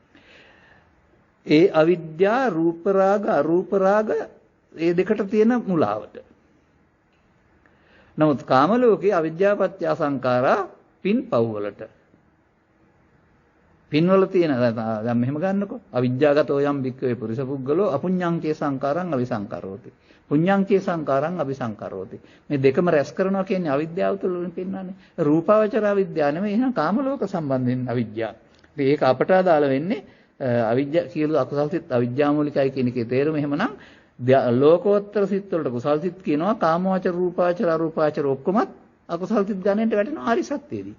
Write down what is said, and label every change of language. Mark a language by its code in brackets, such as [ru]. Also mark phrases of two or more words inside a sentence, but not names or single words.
[si] ඒ අවිද්‍යා රූප රාග අරූප රාග ඒ දෙකට තියෙන මුලාවට. නමුත් කාම ලෝකයේ අවිද්‍යාපත්‍ය සංඛාරා පින් පව් වලට. පින්වල තියෙන දැන් මෙහෙම ගන්නකො. [pi] අවිද්‍යාගතෝ යම් වික්කවේ පුරිස පුද්ගලෝ අපුඤ්ඤංකේ සංඛාරං අවිසංකරෝති. පුඤ්ඤංකේ සංඛාරං අபிසංකරෝති. [si] මේ දෙකම රැස් කරනවා කියන්නේ අවිද්‍යාව තුළින් පෙන්වන්නේ. රූපාවචර අවිද්‍යාව නෙමෙයි එහෙනම් කාම ලෝක සම්බන්ධයෙන් අවිද්‍යාව. ඉතින් ඒක අපට අදාළ වෙන්නේ අවිද්‍යාව කියලා අකුසල් සිත් අවිද්‍යාමූලිකයි කියන එකේ තේරුම එහෙමනම් ලෝකෝත්තර සිත් වලට කුසල් සිත් කියනවා කාමවාචර රූපාවචර අරූපාවචර ඔක්කොමත් අකුසල් සිත් ගණනට වැටෙනවා ආරි සත්‍යයේදී.